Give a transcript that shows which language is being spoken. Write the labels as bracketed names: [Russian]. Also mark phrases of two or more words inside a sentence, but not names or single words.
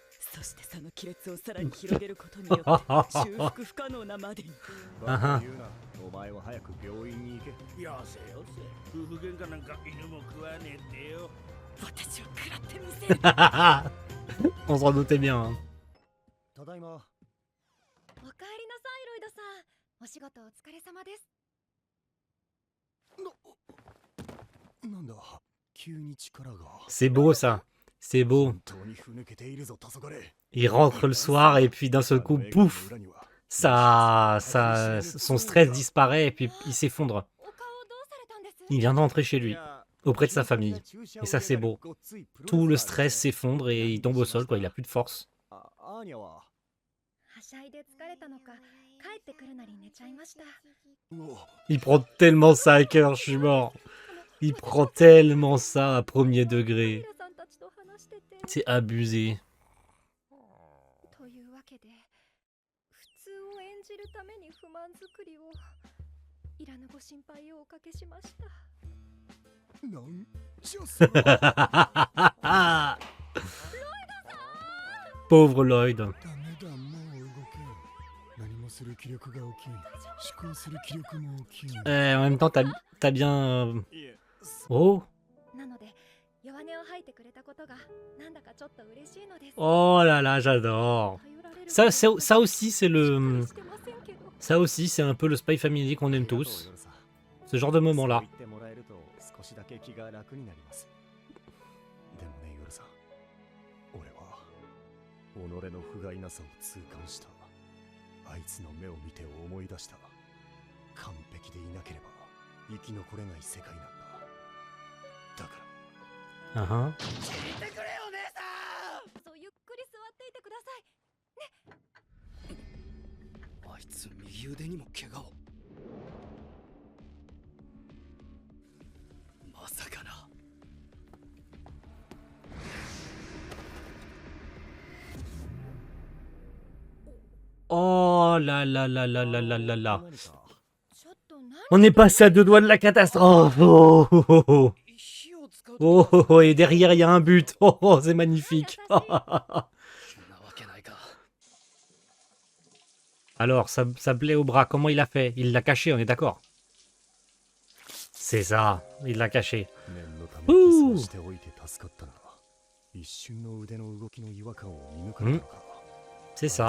[Japanese] そしてその亀裂をさらに広げることによって修復不可能なまでに。バカ言うな。お前は早く病院に行け。よせよせ。夫婦喧嘩なんか犬も食わねえってよ。私を食らってみせる。 [French] On s'en doutait bien. Hein. [Japanese] ただいま。おかえりなさい、ロイドさん。お仕事お疲れ様です。なんだ。急に力が。 [French] C'est beau ça. C'est beau. [Japanese] 本当にふぬけているぞ、黄昏。 [French] Il rentre le soir et puis d'un seul coup, pouf, son stress disparaît et puis il s'effondre. [Japanese] お顔どうされたんです？ [French] Il vient d'entrer chez lui, auprès de sa famille. Et ça, c'est beau. Tout le stress s'effondre et il tombe au sol, quoi. Il a plus de force. [Japanese] アーニャは。はしゃいで疲れたのか、帰ってくるなり寝ちゃいました。うお。 [French] Il prend tellement ça à cœur, je suis mort. Il prend tellement ça à premier degré. [Japanese] ミラさんたちと話してて。 [French] C'est abusé. [Japanese] というわけで、普通を演じるために不満作りを。いらぬご心配をおかけしました。なんじゃそれは。 [French] Pauvre Lloyd. [Japanese] ダメだ、もう動けん。何もする気力が大きい。思考する気力も大きい。 [French] En même temps, t'as bien... [Japanese] いえ、 Oh, なので、弱音を吐いてくれたことが、なんだかちょっと嬉しいのです。 [French] oh là là, j'adore. Ça aussi, c'est le... Ça aussi, c'est un peu le Spy Family qu'on aime tous. Ce genre de moment-là. [Japanese] そう言ってもらえると少しだけ気が楽になります。でもね、夜さん、俺は己の不甲斐なさを痛感した。あいつの目を見て思い出した。完璧でいなければ生き残れない世界なんだ。だから Uh-huh. 聞いてくれよ、姉さん。そうゆっくり座っていてください。あいつ右腕にも怪我を。まさかな。 [French] Oh là là là là là là là là. [Japanese] 何かちょっと何？ [French] On est passé à deux doigts de la catastrophe. Oh, oh, oh, oh. [Japanese] 火を使う [French] Oh, oh, oh, et derrière, il y a un but. Oh, oh, c'est magnifique. [Japanese] なわけないか。 [French] Alors, ça plaît au bras. Comment il a fait? Il l'a caché, on est d'accord? C'est ça, il l'a caché. [Japanese] 念のためにキスをしておいて助かったな。一瞬の腕の動きの違和感を見抜かれたのか。 [French] C'est ça.